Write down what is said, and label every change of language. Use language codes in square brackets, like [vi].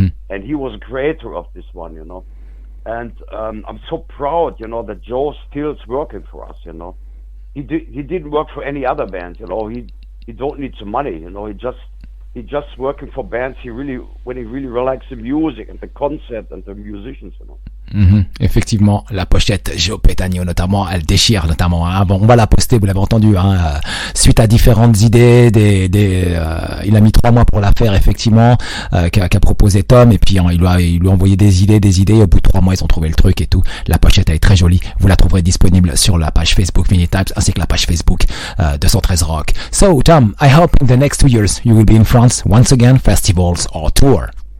[en] And he was creator of this one, you know. And I'm so proud, you know, that Joe still is working for us, you know. He didn't work for any other band, you know. He don't need some money, you know. He just working for bands when he really likes the music and the concept and the musicians, you know. [fr] Effectivement, la pochette Joe Petagno notamment, elle déchire notamment, hein. Bon, on va la poster, vous l'avez entendu, hein, suite à différentes idées, il a mis 3 mois pour la faire effectivement, qu'a proposé Tom, et puis il lui a envoyé des idées, au bout de 3 mois ils ont trouvé le truc et tout. La pochette elle est très jolie, vous la trouverez disponible sur la page Facebook Vinylestimes ainsi que la page Facebook 213 Rock. [en] So Tom, I hope in the next 2 years you will be in France once again, festivals or tour.